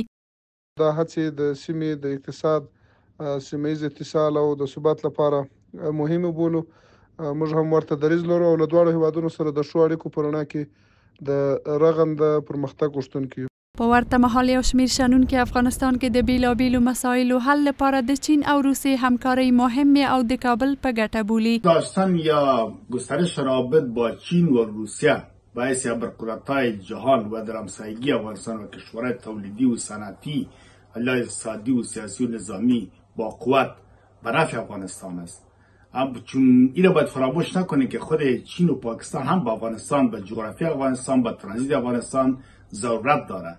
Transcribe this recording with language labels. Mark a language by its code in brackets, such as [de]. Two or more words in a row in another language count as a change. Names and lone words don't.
[ps] دا هڅې د سیمې د اقتصاد سیمه ییز اتصال او د ثبات لپاره مهمه بولو. موږ هم ورته دریځ لرو او له دواړو هیوادونو سره د ښو اړیکو په رڼا کې د رغنده پرمختګ غوښتونکي یو. په ورته مهال یو شمېر شنونکي افغانستان کې د بیلابیلو مسایلو حل لپاره د چین او روسیې همکارۍ مهمه او د کابل په ګټه بولي. [fa] داشتن یا گسترش روابط با چین و روسیه باعث ابرقدرت‌های جهان و در همسایگی افغانستان و کشورهای تولیدی و صنعتی علیه اقتصادی و سیاسی و نظامی با قوت به نفع افغانستان است. چون این را باید فراموش نکنید که خود چین و پاکستان هم با افغانستان، به جغرافی افغانستان، به ترانزیت افغانستان ضرورت دارد.